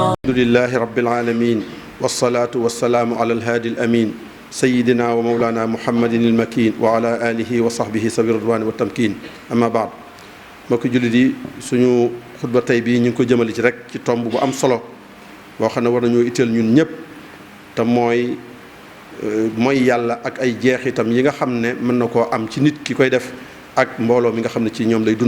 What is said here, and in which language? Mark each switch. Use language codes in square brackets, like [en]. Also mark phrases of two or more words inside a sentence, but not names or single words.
[ar] الحمد لله رب العالمين والصلاة والسلام على الهادي الأمين سيدنا ومولانا محمد المكين وعلى آله وصحبه سابي رضوان وتمكين أما بعد [wo] mbokki jullit yi suñu xutba tey bii ñu ngi ko jëmali ci rek ci tomb bu am solo boo xam ne war nañoo itteel ñun ñëpp te mooy yàlla ak ay jeexitam yi nga xam ne mën na koo am ci nit ki koy def ak mbooloo mi nga xam ne ci ñoom lay dund.